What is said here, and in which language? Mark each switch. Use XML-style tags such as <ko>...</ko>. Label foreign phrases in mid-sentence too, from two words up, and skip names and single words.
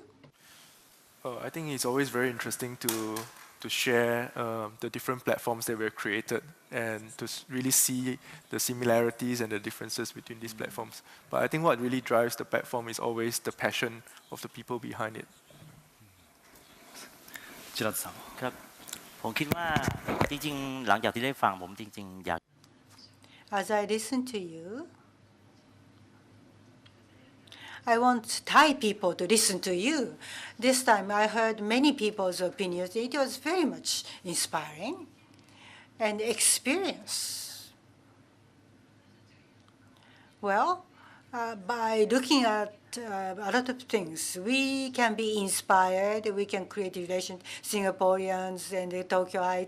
<en>I think it's always very interesting to share the different platforms that we've created and to really see the similarities and the differences between these platforms. But I think what really drives the platform is always the passion of the people behind it.</en> <ja>ジラッツさん</ja> <th>ครับผมคิดว่าจริงๆหลังจากที่ได้ฟังผมจริงๆอยาก</th> <en>As I listen to you, I want Thai people to listen to you. This time I heard many people's opinions. It was very much inspiring and experience. Well, by looking at a lot of things, we can be inspired, we can create relations, Singaporeans and the Tokyoites.</en>